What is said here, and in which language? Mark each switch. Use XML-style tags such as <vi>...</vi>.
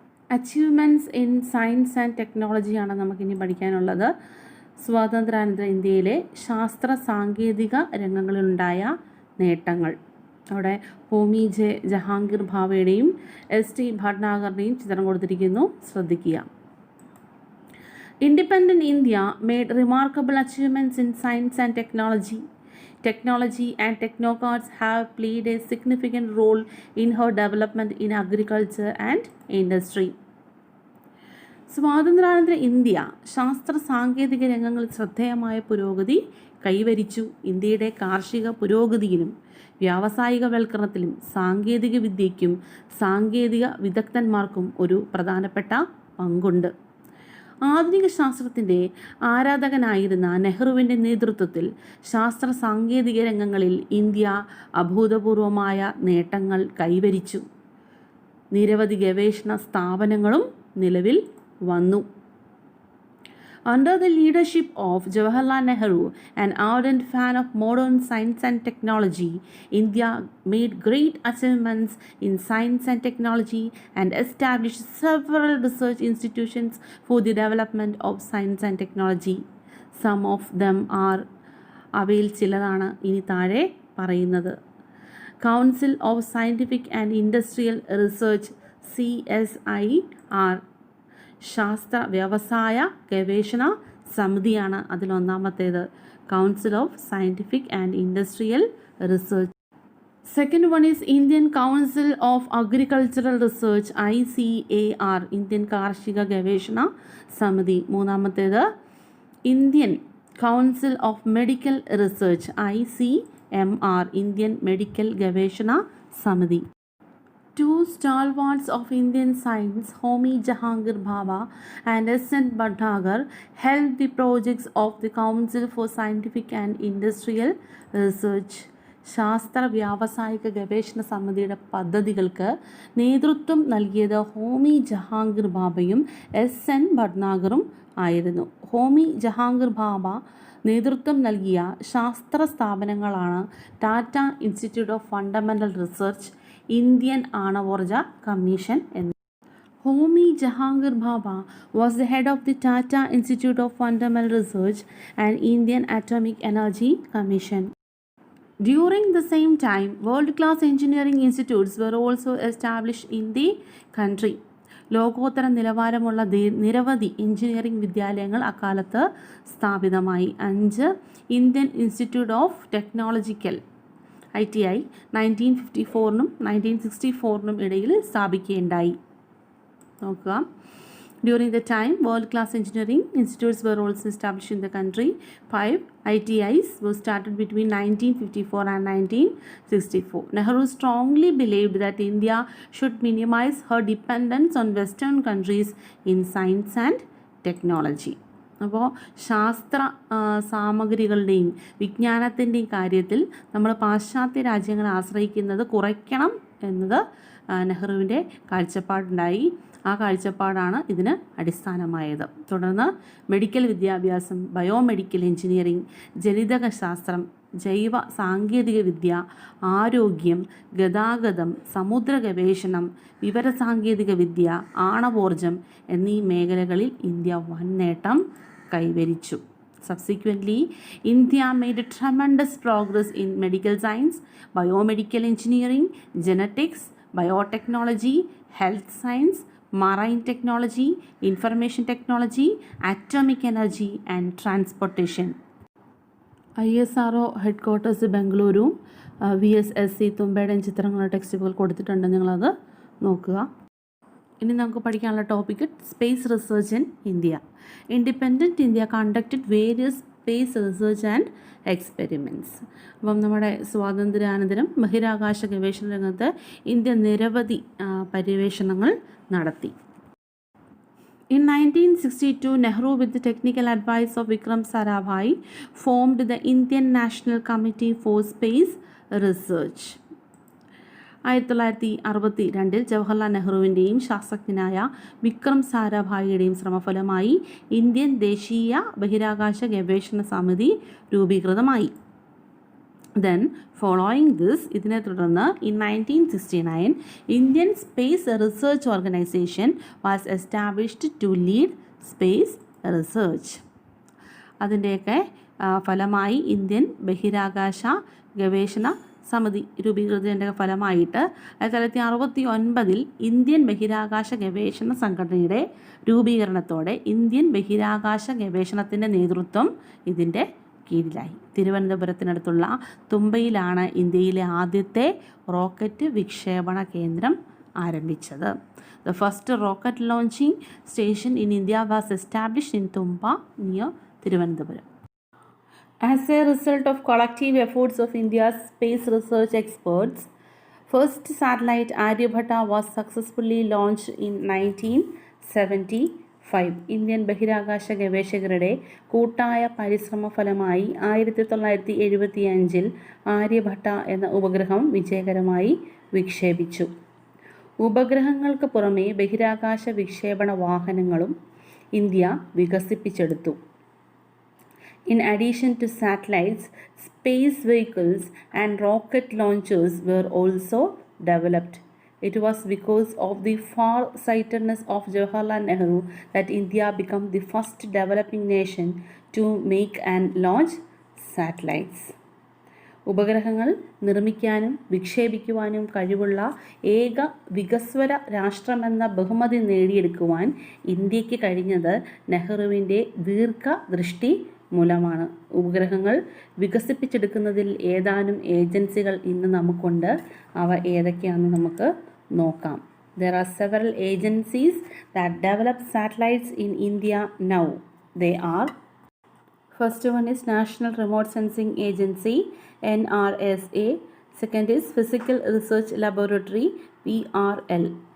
<en>achievements in science and ടെക്നോളജിയാണ്</en> <ml>നമുക്കിനി പഠിക്കാനുള്ളത്. സ്വാതന്ത്ര്യാനന്തര ഇന്ത്യയിലെ ശാസ്ത്ര സാങ്കേതിക രംഗങ്ങളിലുണ്ടായ നേട്ടങ്ങൾ. അവിടെ ഹോമി ജഹാംഗീർ ഭാവയുടെയും S.T. ഭട്നാഗറിൻ്റെയും ചിത്രം കൊടുത്തിരിക്കുന്നു, ശ്രദ്ധിക്കുക.</ml> <en>Independent India made remarkable achievements in science and technology. Technology and technocrats have played a significant role in her development in agriculture and industry.</en> <ml>സ്വാതന്ത്ര്യാനന്തര ഇന്ത്യ ശാസ്ത്ര സാങ്കേതിക രംഗങ്ങളിൽ ശ്രദ്ധേയമായ പുരോഗതി കൈവരിച്ചു. ഇന്ത്യയുടെ കാർഷിക പുരോഗതിയിലും വ്യാവസായികവൽക്കരണത്തിലും സാങ്കേതിക വിദ്യയ്ക്കും സാങ്കേതിക വിദഗ്ധന്മാർക്കും ഒരു പ്രധാനപ്പെട്ട പങ്കുണ്ട്. ആധുനിക ശാസ്ത്രത്തിൻ്റെ ആരാധകനായിരുന്ന നെഹ്റുവിൻ്റെ നേതൃത്വത്തിൽ ശാസ്ത്ര സാങ്കേതിക രംഗങ്ങളിൽ ഇന്ത്യ അഭൂതപൂർവമായ നേട്ടങ്ങൾ കൈവരിച്ചു. നിരവധി ഗവേഷണ സ്ഥാപനങ്ങളും നിലവിൽ വന്നു.</ml> <en>Under the leadership of Jawaharlal Nehru, an ardent fan of modern science and technology, India made great achievements in science and technology and established several research institutions for the development of science and technology. Some of them are</en> <ml>അവയിൽ ചിലതാണ് ഇനി താഴെ പറയുന്നത്. Council of Scientific and Industrial Research CSIR ശാസ്ത്ര വ്യവസായ ഗവേഷണ സമിതിയാണ് അതിലൊന്നാമത്തേത്. Council of scientific and industrial research.</ml> <en>second one is</en> <ml>Indian council of agricultural research ICAR, Indian കാർഷിക ഗവേഷണ സമിതി. മൂന്നാമത്തേത് Indian council of medical research ICMR, Indian medical ഗവേഷണ സമിതി.</ml> <en>Two stalwarts of Indian science, Homi Jahangir Bhabha and S.N. Bhatnagar, held the projects of the Council for Scientific and Industrial Research.</en> <ml>ശാസ്ത്ര വ്യാവസായിക ഗവേഷണ സമിതിയുടെ പദ്ധതികൾക്ക് നേതൃത്വം നൽകിയത് ഹോമി ജഹാംഗീർ ഭാഭയും S.N. ഭട്നാഗറും ആയിരുന്നു. ഹോമി ജഹാംഗീർ ഭാഭ നേതൃത്വം നൽകിയ ശാസ്ത്ര സ്ഥാപനങ്ങളാണ് Tata institute of fundamental research, Indian ആണവോർജ commission എന്നിവ.</ml> <en>Homi Jahangir Bhabha was the head of the Tata Institute of Fundamental Research and Indian Atomic Energy Commission. During the same time, world-class engineering institutes were also established in the country.</en> <ml>ലോകോത്തര നിലവാരമുള്ള നിരവധി engineering വിദ്യാലയങ്ങൾ അക്കാലത്ത് സ്ഥാപിതമായി. 5 Indian institute of technological ITI 1954 1964 ഇടയിൽ സ്ഥാപിക്കുകയുണ്ടായി. നോക്കുക.</ml> <en>During the time, world-class engineering institutes were also established in the country. 5 ITIs were started between 1954 and 1964. Nehru strongly believed that India should minimize her dependence on Western countries in science and technology.</en> <ml>അപ്പോൾ ശാസ്ത്ര സാമഗ്രികളുടെയും വിജ്ഞാനത്തിൻ്റെയും കാര്യത്തിൽ നമ്മൾ പാശ്ചാത്യ രാജ്യങ്ങളെ ആശ്രയിക്കുന്നത് കുറയ്ക്കണം എന്നത് നെഹ്റുവിൻ്റെ കാഴ്ചപ്പാടുണ്ടായി. ആ കാഴ്ചപ്പാടാണ് ഇതിന് അടിസ്ഥാനമായത്. തുടർന്ന് മെഡിക്കൽ വിദ്യാഭ്യാസം, ബയോമെഡിക്കൽ എഞ്ചിനീയറിംഗ്, ജനിതക ശാസ്ത്രം ജൈവ സാങ്കേതികവിദ്യ, ആരോഗ്യം, ഗതാഗതം, സമുദ്ര ഗവേഷണം, വിവരസാങ്കേതികവിദ്യ, ആണവോർജം എന്നീ മേഖലകളിൽ ഇന്ത്യ വൻ നേട്ടം കൈവരിച്ചു.</ml> <en>Subsequently, India made tremendous progress in medical science, biomedical engineering, genetics, biotechnology, health science, marine technology, information technology, atomic energy and transportation.</en> <ml>ISRO headquarters Bengaluru, VSSC തുമ്പയുടെയും ചിത്രങ്ങളുടെ ടെക്സ്റ്റ് ബുക്ക് കൊടുത്തിട്ടുണ്ട്, നിങ്ങളത് നോക്കുക. ഇനി നമുക്ക് പഠിക്കാനുള്ള topic</ml> <en>Space research in India. Independent India conducted various space research and experiments.</en> <ml>അപ്പം നമ്മുടെ സ്വാതന്ത്ര്യാനന്തരം ബഹിരാകാശ ഗവേഷണ രംഗത്ത് ഇന്ത്യ നിരവധി പര്യവേഷണങ്ങൾ നടത്തി.</ml> <en>In 1962, Nehru, with the technical advice of Vikram Sarabhai, formed the Indian National Committee for Space Research.</en> <ml>1962 Jawaharlal നെഹ്റുവിൻ്റെയും ശാസ്ത്രജ്ഞനായ Vikram സാരാഭായിയുടെയും ശ്രമഫലമായി Indian ദേശീയ ബഹിരാകാശ ഗവേഷണ സമിതി രൂപീകൃതമായി.</ml> <en>Then, following this,</en> <ml>ഇതിനെ തുടർന്ന്</ml> <en>in 1969, Indian Space Research Organization was established to lead space research.</en> <ml>അതിൻ്റെയൊക്കെ ഫലമായി Indian ബഹിരാകാശ ഗവേഷണ സമിതി രൂപീകൃതത്തിൻ്റെ ഫലമായിട്ട് 1969 ഇന്ത്യൻ ബഹിരാകാശ ഗവേഷണ സംഘടനയുടെ രൂപീകരണത്തോടെ ഇന്ത്യൻ ബഹിരാകാശ ഗവേഷണത്തിൻ്റെ നേതൃത്വം ഇതിൻ്റെ കീഴിലായി. തിരുവനന്തപുരത്തിനടുത്തുള്ള തുമ്പയിലാണ് ഇന്ത്യയിലെ ആദ്യത്തെ റോക്കറ്റ് വിക്ഷേപണ കേന്ദ്രം ആരംഭിച്ചത്.</ml> <en>The first rocket launching station in India was established in Tumba near Tirunelveli. As a result of collective efforts of India's space research experts, first satellite Aryabhatta was successfully launched in 1975.</en> <ml>Indian ബഹിരാകാശ ഗവേഷകരുടെ കൂട്ടായ പരിശ്രമ ഫലമായി 1975 ആര്യഭട്ട എന്ന ഉപഗ്രഹം വിജയകരമായി വിക്ഷേപിച്ചു. ഉപഗ്രഹങ്ങൾക്ക് പുറമെ ബഹിരാകാശ വിക്ഷേപണ വാഹനങ്ങളും ഇന്ത്യ വികസിപ്പിച്ചെടുത്തു.</ml> <en>In addition to satellites, space vehicles and rocket launchers were also developed. It was because of the far-sightedness of Jawaharlal Nehru that India became the first developing nation to make and launch satellites.</en> <ml>ഉപഗ്രഹങ്ങൾ നിർമ്മിക്കാനും വിക്ഷേപിക്കുവാനും കഴിവുള്ള ഏക വികസ്വര രാഷ്ട്രമെന്ന ബഹുമതി നേടിയെടുക്കുവാൻ ഇന്ത്യക്ക് കഴിഞ്ഞത് നെഹ്റുവിൻ്റെ ദീർഘദൃഷ്ടി മൂലമാണ്. ഉപഗ്രഹങ്ങൾ വികസിപ്പിച്ചെടുക്കുന്നതിൽ ഏതാനും ഏജൻസികൾ ഇന്ന് നമുക്കുണ്ട്. അവ ഏതൊക്കെയാണെന്ന് നമുക്ക് നോക്കാം.</ml> <en>There are several agencies that develop satellites in India now. They are: first one is National Remote Sensing Agency, NRSA. Second is Physical Research Laboratory, PRL.</en>